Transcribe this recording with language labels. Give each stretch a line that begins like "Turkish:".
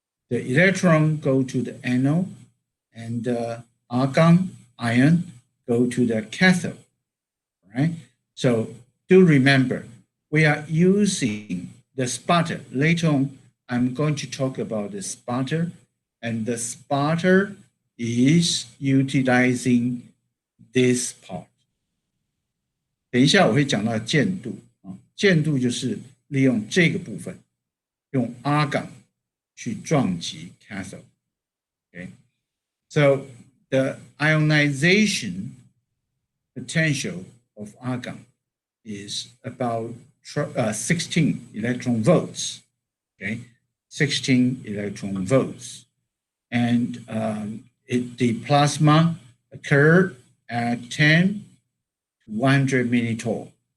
English: The electron go to the anode, and the argon ion go to the cathode, right? So do remember, we are using the sputter. Later on, I'm going to talk about the sputter, and the sputter is utilizing this part.
Chinese: 等一下我会讲到键度啊，键度就是利用这个部分，用阿港去撞击 cathode.
English: Okay, so the ionization potential of argon is about 16 electron volts. Okay, 16 electron volts, and the plasma occur at 10 to 100 millitorr.